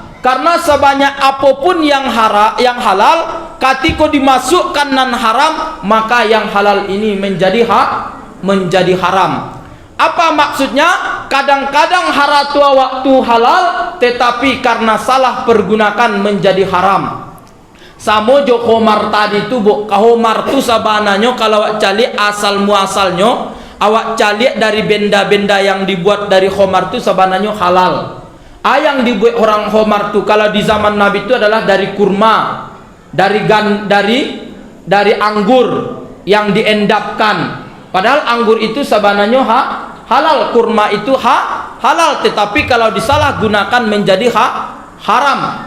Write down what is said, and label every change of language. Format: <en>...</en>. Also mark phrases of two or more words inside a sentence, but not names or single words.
<id>Karena sebanyak apapun yang halal, ketika dimasukkan nan haram, maka yang halal ini menjadi haram. Apa maksudnya? Kadang-kadang haratu waktu halal, tetapi karena salah pergunakan menjadi haram.</id> <min>Samo jo khomar tadi tu bu, kahomar tu sabananya kalau awak cari asal muasalnya, awak cari dari benda-benda yang dibuat dari khomar tu sabananya halal.</min> <id>Yang dibuat orang khomar tu kalau di zaman Nabi itu adalah dari kurma, dari anggur yang diendapkan. Padahal anggur itu sabananya halal, kurma itu halal, tetapi kalau disalahgunakan menjadi haram.</id>